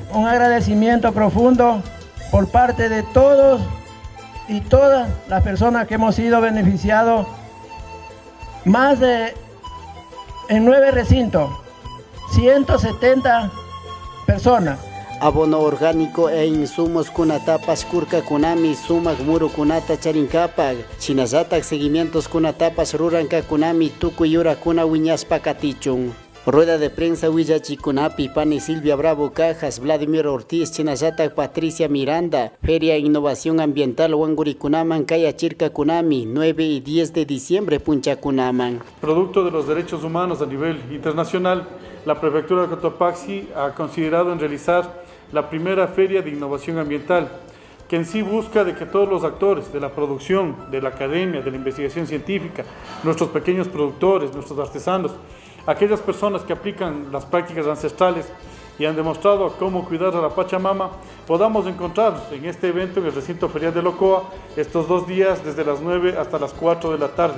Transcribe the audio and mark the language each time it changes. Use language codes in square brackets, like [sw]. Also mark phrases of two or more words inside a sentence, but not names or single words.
[es] Un agradecimiento profundo por parte de todos y todas las personas que hemos sido beneficiados. Más de, en 9 recintos, 170 personas. Abono orgánico e insumos [qu] kunatapas kurkakunami sumak murukunata charinkapak. Chinazatak seguimientos kunatapas rurankakunami tukuy yurakuna wiñaspa katichun. [es] Rueda de prensa [qu] Huillachikunapi, Pani Silvia Bravo Cajas, Vladimir Ortiz, Chinazatak Patricia Miranda, Feria e Innovación Ambiental Wangurikunaman, Kaya Chirkakunami, [es] 9 y 10 de diciembre [qu] Punchakunaman. [es] Producto de los derechos humanos a nivel internacional, la Prefectura de Cotopaxi ha considerado en realizar la primera Feria de Innovación Ambiental, que en sí busca de que todos los actores de la producción, de la academia, de la investigación científica, nuestros pequeños productores, nuestros artesanos, aquellas personas que aplican las prácticas ancestrales y han demostrado cómo cuidar a la Pachamama, podamos encontrarnos en este evento en el recinto ferial de Locoa estos 2 días desde las 9 hasta las 4 de la tarde.